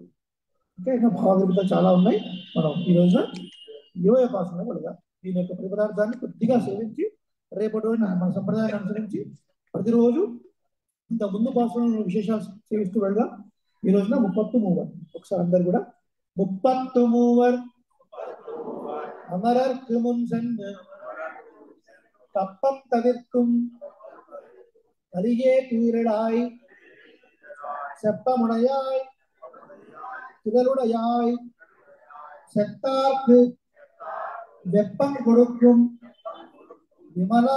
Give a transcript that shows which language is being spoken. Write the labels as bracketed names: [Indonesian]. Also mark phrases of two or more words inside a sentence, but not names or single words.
[Telugu] ఇంకా ఇంకా భావగీతాలు చాలా ఉన్నాయి. మనం ఈ రోజున 20వ పాఠంలో వెళదాం. దీని యొక్క ప్రతిపదార్థాన్ని కొద్దిగా సేవించి రేపటి రోజున మన సంప్రదాయాన్ని అనుసరించి ప్రతిరోజు ఇంత ముందు పాఠంలో విశేషాలు సేవిస్తూ వెళదాం. ఈ రోజున 33. ఒకసారి అందరు కూడా 33 [Tamil] அமரர்க்கு முன் சென்று கப்பம் தவிர்க்கும் கலியே தூரடாய் செப்பமுடையாய் திகழுடையாய் செத்தார்க்கு வெப்பம் கொடுக்கும் விமலா